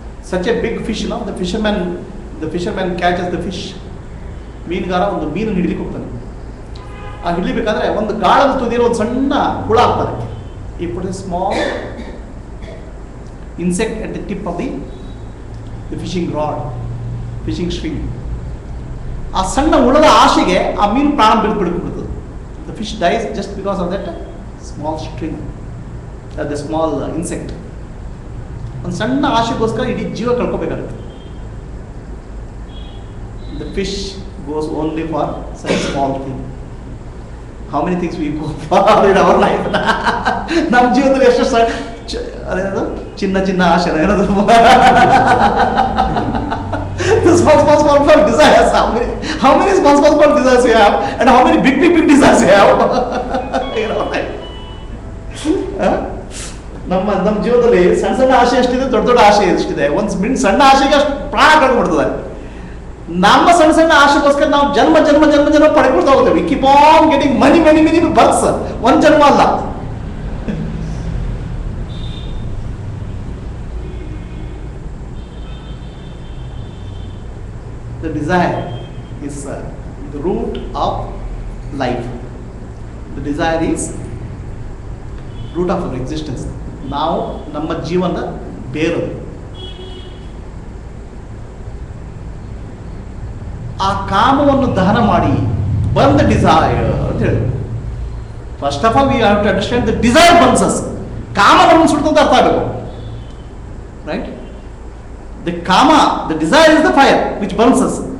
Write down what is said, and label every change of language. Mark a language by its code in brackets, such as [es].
[en] Such a big fish, the fisherman catches the fish. [kn] ಮೀನುಗಾರ ಒಂದು ಮೀನು ಹಿಡಿಲಿಕ್ಕೆ ಹೋಗ್ತಾನೆ. ಆ ಹಿಡಿಬೇಕಾದ್ರೆ ಒಂದು ಗಾಳದ ತುದಿಯಲ್ಲಿ ಒಂದು ಸಣ್ಣ ಹುಳ ಆಗ್ತದೆ. [en] ಈ put a small insect at the tip of the fishing rod, fishing string. [kn] ಆ ಸಣ್ಣ ಹುಳದ ಆಶೆಗೆ ಆ ಮೀನು ಪ್ರಾಣ ಬಿಡ್ಬಿಡ್ತದೆ. [en] The fish dies just because of that small string, the small insect. [kn] ಒಂದು ಸಣ್ಣ ಆಶೆಗೋಸ್ಕರ ಇಡೀ ಜೀವ ಕಳ್ಕೋಬೇಕಾಗುತ್ತೆ. [en] The fish goes only for such small thing. How many things we go for in our life? [kn] ನಮ್ಮ ಜೀವನದಲ್ಲಿ ಎಷ್ಟು ಅದೇನದು ಚಿನ್ನ ಆಶೆ ಏನದು [en] small desires. How many small desires you have, and how many big desires you have? You know, right? [kn] ನಮ್ಮ ಜೀವನದಲ್ಲಿ ಸಣ್ಣ ಸಣ್ಣ ಆಸೆ ಎಷ್ಟಿದೆ, ದೊಡ್ಡ ದೊಡ್ಡ ಆಸೆ ಎಷ್ಟಿದೆ. ಒಂದು ಸಣ್ಣ ಆಸೆಗೆ ಅಷ್ಟು ಪ್ರಾಣ ಕಳ್ಕೊಬಿಡ್ತದೆ. ನಮ್ಮ ಸಣ್ಣ ಸಣ್ಣ ಆಸೆಗೋಸ್ಕರ ನಾವು ಜನ್ಮ ಜನ್ಮ ಜನ್ಮ ಜನ್ಮ ಪಡ್ಕೊಳ್ತಾ ಹೋಗ್ತೇವೆ. [en] Keep on getting many many many births. [kn] ಒಂದ್ ಜನ್ಮ ಅಲ್ಲ. [en] The desire is the root of life. The desire is root of our existence. [kn] ನಾವು ನಮ್ಮ ಜೀವನದ ಬೇರು. ಆ ಕಾಮವನ್ನು ದಹನ ಮಾಡಿ [en] burn the desire [kn] ಅಂತ ಹೇಳಿ. [en] First of all we have to understand the desire burns us. [kn] ಕಾಮ ನಮ್ಮನ್ನು ಸುಡ್ತಂತ ಅರ್ಥ ಆಗಬೇಕು. Right? [en] The kama, the desire is the fire which burns us.